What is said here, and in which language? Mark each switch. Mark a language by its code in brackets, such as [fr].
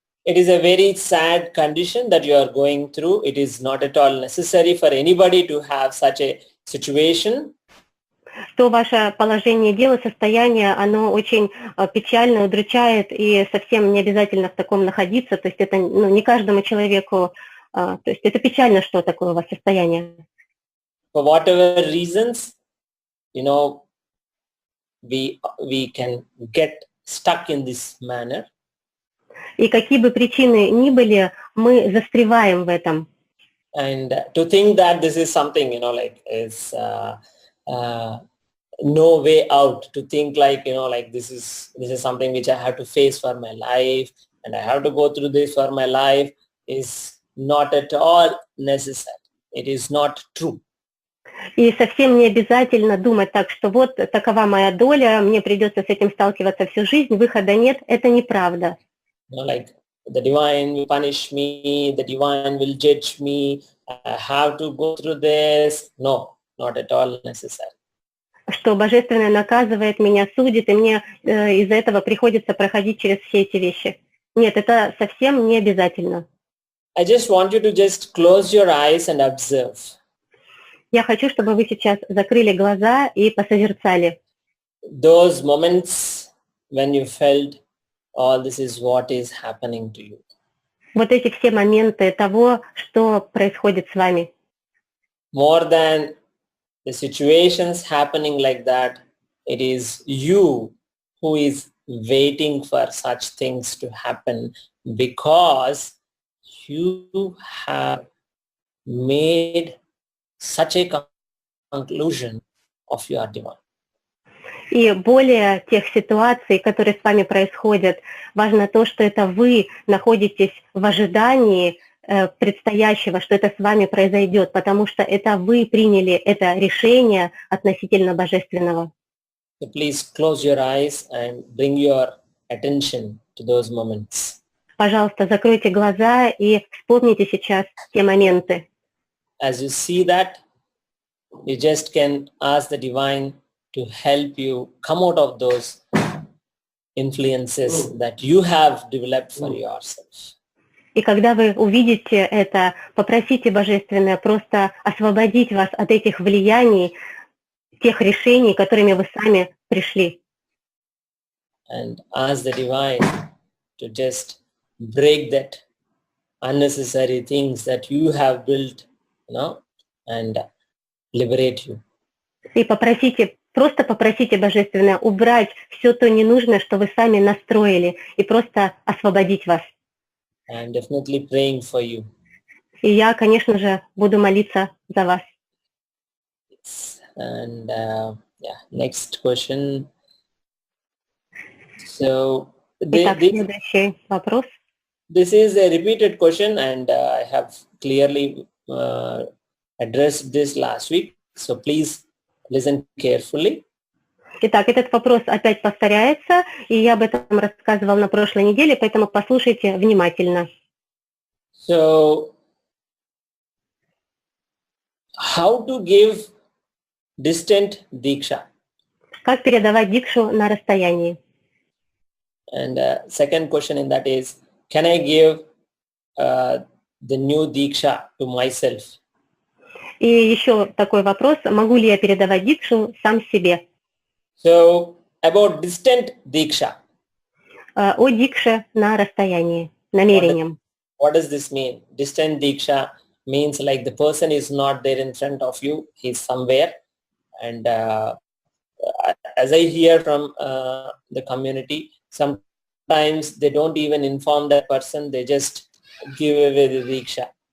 [en] it is a very sad condition that you are going through. It is not at all necessary for anybody to have such a situation. [ru] То ваше положение дела, состояние, оно очень печально, удручает, и совсем не обязательно в таком находиться. То есть это не каждому человеку, то есть это печально, что такое у вас состояние. [en] For whatever reasons, we can get stuck in this manner. [ru] И какие бы причины ни были, мы застреваем в этом. [en] And to think that this is something, is no way out. To think this is something which I have to face for my life, and I have to go through this for my life is not at all necessary. It is not true. [ru] И совсем не обязательно думать так, что вот такова моя доля, мне придется с этим сталкиваться всю жизнь, выхода нет. Это неправда. [en] Like the divine will punish me, the divine will judge me, I have to go through this. No, not at all necessary. [ru] Что Божественное наказывает меня, судит, и мне из-за этого приходится проходить через все эти вещи. Нет, это совсем не обязательно. [en] I just want you to just close your eyes and observe. [ru] Я хочу, чтобы вы сейчас закрыли глаза и посозерцали. [en] Those moments when you felt, oh, this is what is happening to you. [ru] Вот эти все моменты того, что происходит с вами. [en] More than the situations happening like that, it is you who is waiting for such things to happen because you have made such a conclusion of your divine. [ru] И более тех ситуаций, которые с вами происходят, важно то, что это вы находитесь в ожидании предстоящего, что это с вами произойдет, потому что это вы приняли это решение относительно Божественного. [en] So please close your eyes and bring your attention to those moments. [ru] Пожалуйста, закройте глаза и вспомните сейчас те моменты. [en] As you see that, you just can ask the divine to help you come out of those influences that you have developed for yourself. [ru] И когда вы увидите это, попросите Божественное просто освободить вас от этих влияний, тех решений, которыми вы сами пришли. [en] And ask the divine to just break that unnecessary things that you have built, and liberate you. [ru] И просто попросите Божественное убрать все то ненужное, что вы сами настроили, и просто освободить вас. [en] I'm definitely praying for you. [ru] И я, конечно же, буду молиться за вас. [en] And next question. So [ru] Итак, следующий вопрос. [en] This is a repeated question, and I have clearly addressed this last week. So please listen carefully. [ru] Итак, этот вопрос опять повторяется, и я об этом рассказывал на прошлой неделе, поэтому послушайте внимательно. [en] So, how to give distant diksha? [ru] Как передавать дикшу на расстоянии? [en] And second question in that is, can I give the new diksha to myself? [ru] И еще такой вопрос, могу ли я передавать дикшу сам себе? [en] So, about distant diksha. [ru] О дикше на расстоянии, намерением. [en] What does this mean? Distant diksha means like the person is not there in front of you, he's somewhere. And as I hear from the community, sometimes they don't even inform that person, they just give away the diksha.